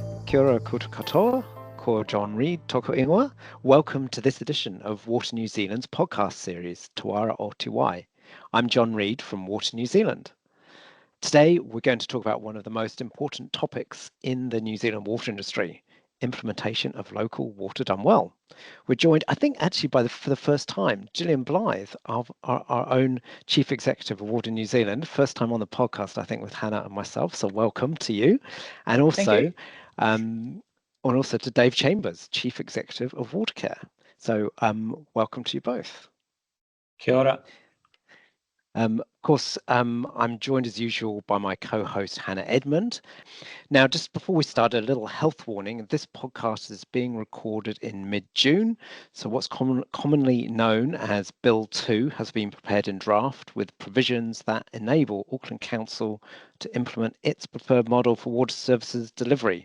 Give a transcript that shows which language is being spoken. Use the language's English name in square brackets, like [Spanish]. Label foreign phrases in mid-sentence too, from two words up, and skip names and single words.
[Māori] Kia ora koutou katoa, ko Jon Reid toko ingoa. [English] Welcome to this edition of Water New Zealand's podcast series, Tāwara o Te Wai. I'm Jon Reid from Water New Zealand. Today, we're going to talk about one of the most important topics in the New Zealand water industry, implementation of local water done well. We're joined, I think, actually for the first time, Gillian Blythe, our own Chief Executive of Water New Zealand, first time on the podcast, I think, with Hannah and myself. So welcome to you. And also, to Dave Chambers, Chief Executive of Watercare. So welcome to you both. [Māori] Kia ora. [English] Of course, I'm joined as usual by my co-host Hannah Edmund. Now, just before we start, a little health warning. This podcast is being recorded in mid-June. So what's commonly known as Bill 2 has been prepared in draft with provisions that enable Auckland Council to implement its preferred model for water services delivery.